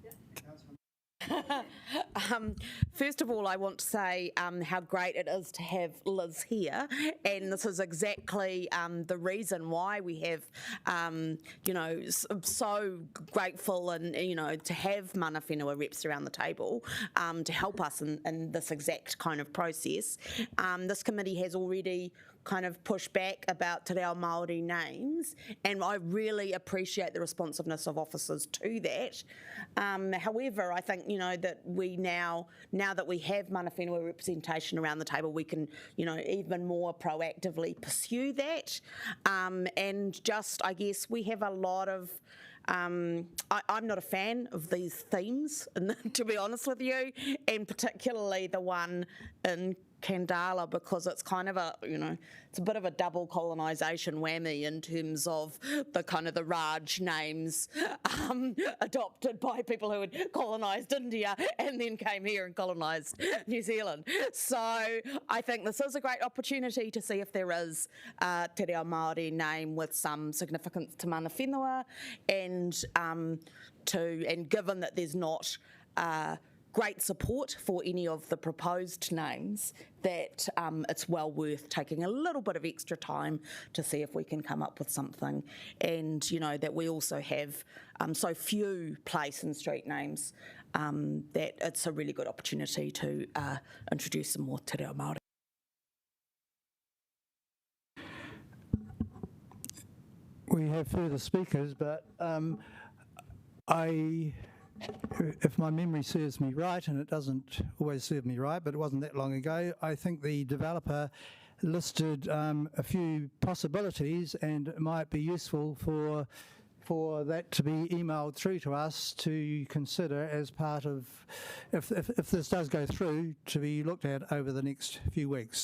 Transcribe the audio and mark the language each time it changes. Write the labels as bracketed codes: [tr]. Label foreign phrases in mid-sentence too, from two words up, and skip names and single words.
[en] First of all, I want to say how great it is to have Liz here, and this is exactly the reason why we have, so grateful and to have [mi] mana whenua [en] reps around the table to help us in this exact kind of process. This committee has already kind of push back about [mi] te reo Māori [en] names, and I really appreciate the responsiveness of officers to that. However, I think, that we now that we have [mi] mana whenua [en] representation around the table, we can, even more proactively pursue that. And just, I guess, we have a lot of I'm not a fan of these themes, to be honest with you, and particularly the one in Khandallah, because it's kind of it's a bit of a double colonisation whammy in terms of the kind of the Raj names adopted by people who had colonised India and then came here and colonised New Zealand. So I think this is a great opportunity to see if there is a [mi] te reo Māori [en] name with some significance to [mi] mana whenua, [en] and given that there's not great support for any of the proposed names, that it's well worth taking a little bit of extra time to see if we can come up with something. And, that we also have so few place and street names that it's a really good opportunity to introduce some more [mi] te reo Māori. [en] We have further speakers, but if my memory serves me right, and it doesn't always serve me right, but it wasn't that long ago, I think the developer listed a few possibilities, and it might be useful for that to be emailed through to us to consider as part of, if this does go through, to be looked at over the next few weeks.